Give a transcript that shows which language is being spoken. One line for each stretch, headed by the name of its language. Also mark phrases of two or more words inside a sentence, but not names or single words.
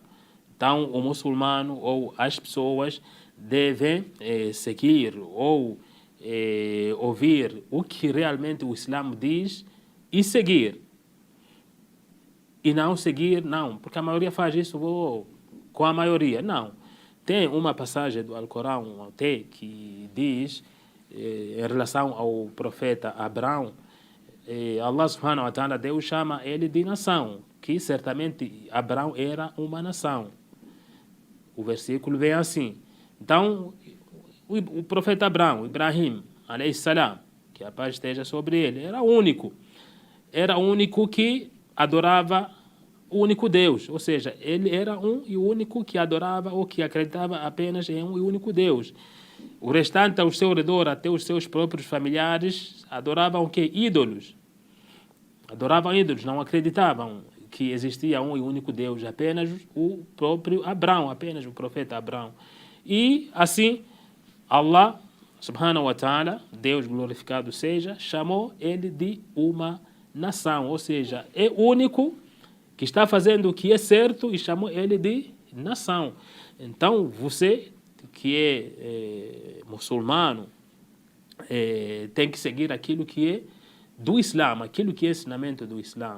Portuguese: Então, o muçulmano ou as pessoas devem seguir ou ouvir o que realmente o Islã diz e seguir. E não seguir, não, porque a maioria faz isso com a maioria, não. Tem uma passagem do Alcorão até que diz, em relação ao profeta Abraão,
Arabic: الله سبحانه وتعالى,
Portuguese: Deus chama ele de nação, que certamente Abraão era uma nação. O versículo vem assim. Então, o profeta Abraão,
Arabic: إبراهيم، عليه السلام,
Portuguese: que a paz esteja sobre ele, era o único que adorava o único Deus, ou seja, ele era um e o único que adorava ou que acreditava apenas em um e único Deus. O restante ao seu redor, até os seus próprios familiares, adoravam o quê? Ídolos. Adoravam ídolos, não acreditavam que existia um e único Deus, apenas o próprio Abraão, apenas o profeta Abraão. E assim,
Arabic: الله، سبحانه وتعالى,
Portuguese: Deus glorificado seja, chamou ele de uma nação, ou seja, é único que está fazendo o que é certo e chamou ele de nação. Então, você que é muçulmano tem que seguir aquilo que é do Islã, aquilo que é ensinamento do Islã.